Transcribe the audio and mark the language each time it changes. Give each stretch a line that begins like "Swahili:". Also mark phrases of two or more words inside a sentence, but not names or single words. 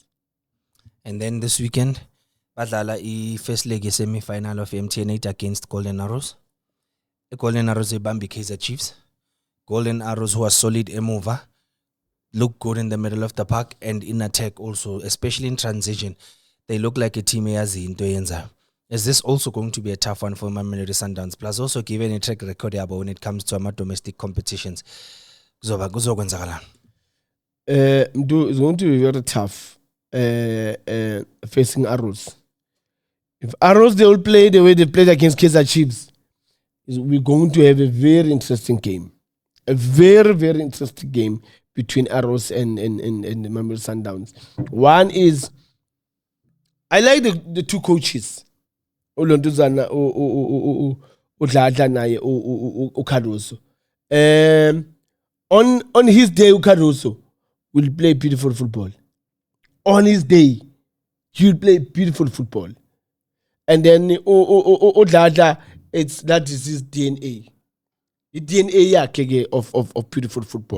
English: And then this weekend, badlala first leg semi-final of MTN 8 against Golden Arrows. The Golden Arrows ibambi Kaizer Chiefs. Golden Arrows, who are solid mover, look good in the middle of the park and in attack also, especially in transition. they look like a team
Zulu: eyazi into yenzayo.
English: Is this also going to be a tough one for Mamelodi Sundowns? Plus, also given a track record yabo when it comes to domestic competitions, kuzokwenzakalani? It's going to be very tough facing Arrows. If Arrows they will play the way they played against Kaizer Chiefs, we're going to have a very interesting game. A very, very interesting game between Arrows and the Mamelodi Sundowns. One is, I like the two coaches.
Zulu: Ulontuzana uDladla naye uCaruso.
English: On his day, uCaruso will play beautiful football. On his day, he'll play beautiful football. And then uDladla, that is his DNA. The DNA of beautiful football.